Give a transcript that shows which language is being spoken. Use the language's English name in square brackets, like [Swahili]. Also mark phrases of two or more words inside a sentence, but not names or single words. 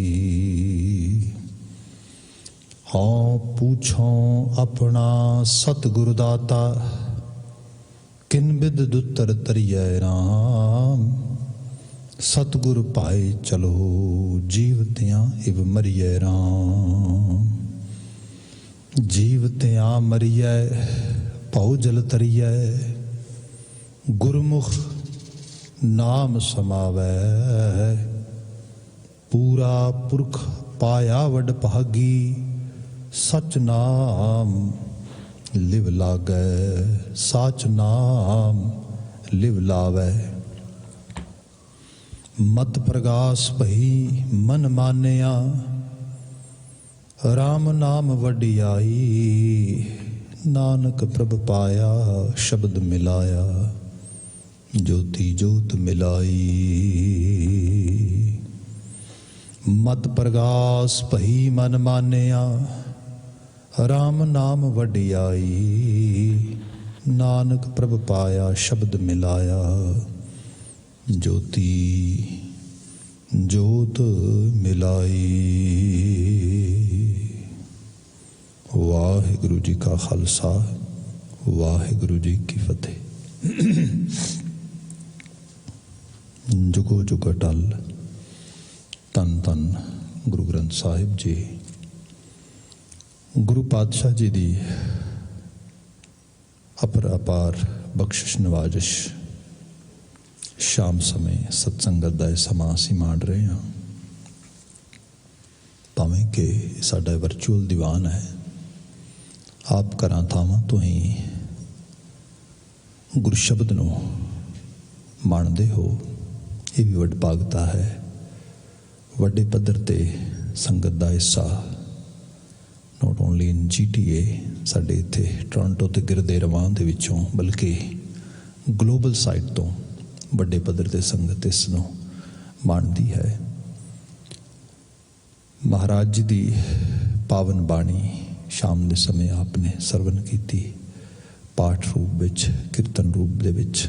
[Punjabi] ਹਾਂ ਪੂਛੋ ਅਪਨਾ ਸਤਿਗੁਰੂ ਦਾਤਾ, ਕਿਨ ਬਿਧਿ ਦੁਤਰ ਤਰੀਐ ਰਾਮ। ਸਤਿਗੁਰ ਪਾਏ ਚਲੋ, ਜੀਵਤਿਆਂ ਇਵ ਮਰੀਐ ਰਾਮ। ਜੀਵਤਿਆਂ ਮਰੀਐ, ਭਉ ਜਲ ਤਰੀਐ। ਗੁਰਮੁਖ ਨਾਮ ਸਮਾਵੈ, ਪੂਰਾ ਪੁਰਖ ਪਾਇਆ ਵਡ ਭਾਗੀ। ਸਚ ਨਾਮ ਲਿਵ ਲਾਗੈ, ਸਾਚ ਨਾਮ ਲਿਵ ਲਾਵੈ। ਮਤਿ ਪ੍ਰਗਾਸ ਭਈ ਮਨ ਮਾਨਿਆ, ਰਾਮ ਨਾਮ ਵਡਿਆਈ। ਨਾਨਕ ਪ੍ਰਭ ਪਾਇਆ ਸ਼ਬਦ ਮਿਲਾਇਆ, ਜੋਤੀ ਜੋਤ ਮਿਲਾਈ। ਮਤਿ ਪ੍ਰਗਾਸ ਭਈ ਮਨ ਮਾਨਿਆ, ਰਾਮ ਨਾਮ ਵਡਿਆਈ। ਨਾਨਕ ਪ੍ਰਭ ਪਾਇਆ ਸ਼ਬਦ ਮਿਲਾਇਆ, ਜੋਤੀ ਜੋਤ ਮਿਲਾਈ। ਵਾਹਿਗੁਰੂ ਜੀ ਕਾ ਖ਼ਾਲਸਾ, ਵਾਹਿਗੁਰੂ ਜੀ ਕੀ ਫ਼ਤਿਹ। ਜੁਗੋ ਜੁਗ ਅਟੱਲ, ਤਨ ਤਨ ਗੁਰੂ ਗ੍ਰੰਥ ਸਾਹਿਬ ਜੀ। ਗੁਰੂ ਪਾਤਸ਼ਾਹ ਜੀ ਦੀ ਅਪਰ ਅਪਾਰ ਬਖ਼ਸ਼ਿਸ਼ ਨਿਵਾਜਿਸ਼। ਸ਼ਾਮ ਸਮੇਂ ਸਤਿਸੰਗਤ ਦਾ ਸਮਾਂ ਅਸੀਂ ਮਾਣ ਰਹੇ ਹਾਂ। ਭਾਵੇਂ ਕਿ ਸਾਡਾ ਵਰਚੁਅਲ ਦੀਵਾਨ ਹੈ, ਆਪ ਘਰਾਂ ਥਾਵਾਂ ਤੋਂ ਹੀ ਗੁਰੂ ਸ਼ਬਦ ਨੂੰ ਮਾਣਦੇ ਹੋ। ਇਹ ਭੀ ਵਡਭਾਗਤਾ ਹੈ। ਵੱਡੇ ਪੱਧਰ ਤੇ ਸੰਗਤ ਦਾ ਹਿੱਸਾ [English] not only in GTA, [Punjabi] ਸਾਡੇ ਇੱਥੇ ਟੋਰਾਂਟੋ ਤੇ ਗਿਰਦੇ ਰਵਾਂ ਦੇ ਵਿੱਚੋਂ, ਬਲਕਿ [English] global side [Punjabi] ਤੋਂ ਵੱਡੇ ਪੱਧਰ ਤੇ ਸੰਗਤ ਇਸ ਨੂੰ ਮੰਨਦੀ ਹੈ। ਮਹਾਰਾਜ ਜੀ ਦੀ ਪਾਵਨ ਬਾਣੀ ਸ਼ਾਮ ਦੇ ਸਮੇਂ ਆਪ ਨੇ ਸਰਵਨ ਕੀਤੀ, ਪਾਠ ਰੂਪ ਵਿੱਚ, ਕੀਰਤਨ ਰੂਪ ਦੇ ਵਿੱਚ।